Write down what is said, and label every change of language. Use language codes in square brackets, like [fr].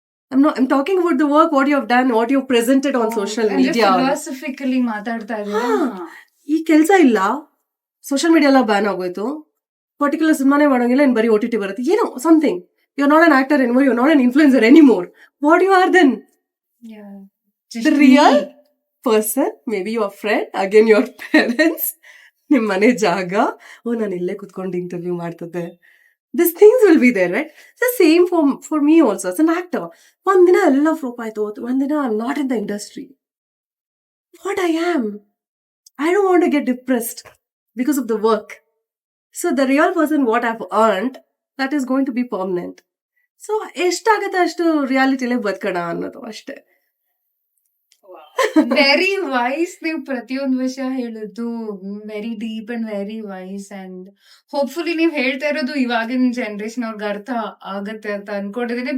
[en] I'm talking about the work, what you have done, what you have presented on social media. [kn] Philosophically ಮಾತಾಡ್ತಾ ಇದ್ದೀರಾ. ಈ ಕೆಲಸ ಇಲ್ಲ, social media ಎಲ್ಲ ban ಆಗೋಯ್ತು, ಪರ್ಟಿಕ್ಯುಲರ್ ಸಿನಿಮಾನೇ ಮಾಡೋಂಗಿಲ್ಲ, ಇನ್ ಬರೀ OTT ಬರುತ್ತೆ, ಏನೋ something. [en] You are not an actor anymore, you are not an influencer anymore. What you are then? The real person, maybe your friend, again your parents, [kn] ನಿಮ್ ಮನೆ ಜಾಗ, ನಾನು ಇಲ್ಲೇ ಕುತ್ಕೊಂಡು ಇಂಟರ್ವ್ಯೂ ಮಾಡ್ತಿದ್ದೆ. [en] These things will be there, right? It's the same for me also as an actor. [kn] ಒಂದಿನ ಎಲ್ಲ ಫ್ಲೋಪ್ ಆಯ್ತು, ಒಂದಿನ [en] I'm not in the industry. What I am? I don't want to get depressed because of the work. So the real person, what I've earned, that is going to be permanent. [kn] So ಎಷ್ಟಾಗತ್ತೆ ಅಷ್ಟು ರಿಯಾಲಿಟಿಲೇ ಬದುಕೋಣ ಅನ್ನೋದು ಅಷ್ಟೇ. [en] Very wise. [kn] ನೀವು ಪ್ರತಿಯೊಂದು ವಿಷಯ ಹೇಳಿದ್ದು [en] very deep and very wise, [kn] and hopefully ನೀವು ಹೇಳ್ತಾ ಇರೋದು ಇವಾಗಿನ ಜನರೇಷನ್ ಅವ್ರಿಗೆ ಅರ್ಥ ಆಗತ್ತೆ ಅಂತ ಅನ್ಕೊಂಡಿದೀನಿ.